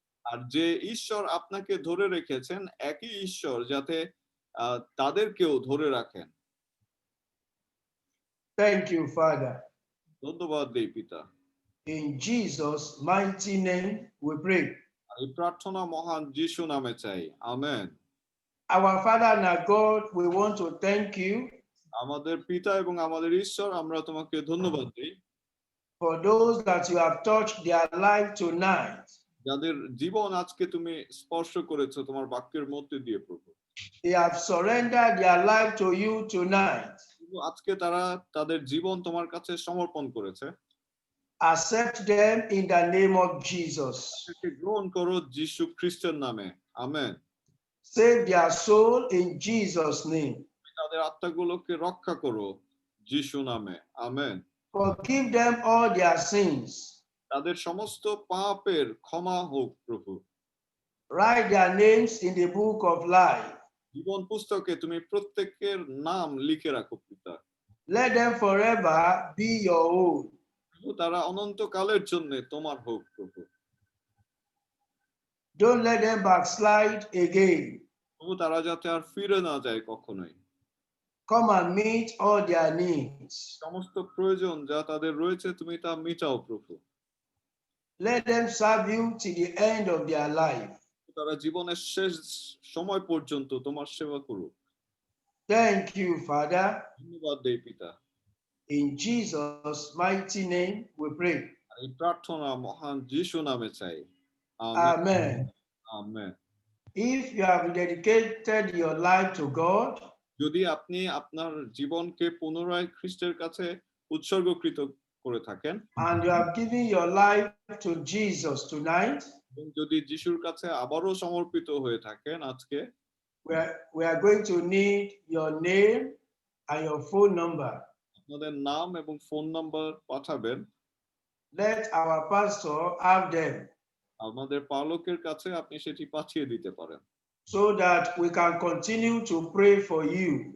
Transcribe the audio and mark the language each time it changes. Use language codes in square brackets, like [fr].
[bn] আর যে ঈশ্বর আপনাকে ধরে রেখেছেন একই ঈশ্বর যাতে তাদেরকেও ধরে রাখেন। [en] Thank you, Father. [bn] ধন্যবাদ দেই পিতা। [en] In Jesus' mighty name we pray. [bn] এই প্রার্থনা মহান যিশু নামে চাই, amen. [en] Our Father and our God, we want to thank you [bn] আমাদের পিতা এবং আমাদের ঈশ্বর, আমরা তোমাকে ধন্যবাদ দিই [en] for those that you have touched their life tonight. [bn] যাদের জীবন আজকে তুমি স্পর্শ করেছো তোমার বাক্যের মধ্যে দিয়ে প্রভু। [en] They have surrendered their life to you tonight. [bn] আজকে তারা তাদের জীবন তোমার কাছে সমর্পণ করেছে। [en] Accept them in the name of Jesus. [bn] গ্রহণ করো যিশু খ্রিস্টের নামে, amen. [en] Save their soul in Jesus' name. [bn] তাদের আত্মাগুলোকে রক্ষা করো যিশু নামে, amen. [en] Forgive them all their sins. [bn] তাদের সমস্ত পাপের ক্ষমা হোক প্রভু। [en] Write their names in the book of life. [bn] জীবন পুস্তকে তুমি প্রত্যেকের নাম লিখে রাখো পিতা। [en] Let them forever be your own. [bn] তারা অনন্তকালের জন্য তোমার হোক প্রভু। [en] Don't let them backslide again. [bn] প্রভু তারা যাতে আর ফিরে না যায় কখনোই। [en] Come and meet all their needs. [bn] সমস্ত প্রয়োজন যা তাদের রয়েছে তুমি তা মিটাও প্রভু। [en] Let them serve you till the end of their life. [bn] তারা জীবনের শেষ সময় পর্যন্ত তোমার সেবা করুক। [en] Thank you, Father. [bn] ধন্যবাদ দেই পিতা। [en] In Jesus' mighty name we pray. [bn] এই প্রার্থনা মহান যিশু নামে চাই, [en] Amen. [bn] Amen. [en] If you have dedicated your life to God, [bn] যদি আপনি আপনার জীবনকে পুনরায় খ্রিস্টের কাছে উৎসর্গকৃত করে থাকেন [en] and you have given your life to Jesus tonight, [bn] এবং যদি যিশুর কাছে আবারও সমর্পিত হয়ে থাকেন আজকে, [en] we are going to need your name and your phone number. [bn] আপনাদের নাম এবং ফোন নাম্বার পাঠাবেন। [en] Let our pastor have them [bn] আমাদের পালকের কাছে আপনি সেটি পাঠিয়ে দিতে পারেন, [en] so that we can continue to pray for you.